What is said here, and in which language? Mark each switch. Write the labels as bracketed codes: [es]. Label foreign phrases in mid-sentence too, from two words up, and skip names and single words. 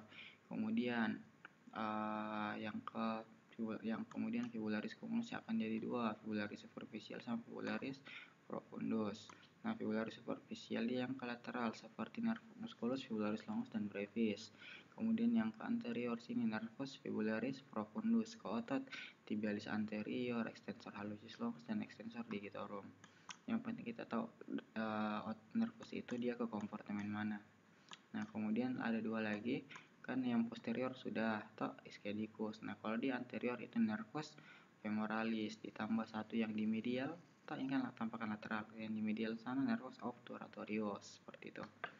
[id] Kemudian kemudian fibularis communis akan jadi dua, fibularis superficial sama fibularis profundus. Nah, fibularis superficial dia yang ke lateral seperti nervus musculus, fibularis longus dan brevis. Kemudian yang ke anterior sini nervus fibularis profundus ke otot tibialis anterior, extensor hallucis longus dan extensor digitorum. Yang penting kita tahu nervus itu dia ke kompartemen mana. Nah, kemudian ada dua lagi, kan yang posterior sudah ischiadicus. Nah, kalau di anterior itu nervus femoralis ditambah satu yang di medial, ini kan tampakan lateral, yang di medial sana nervus obturatorius, seperti itu.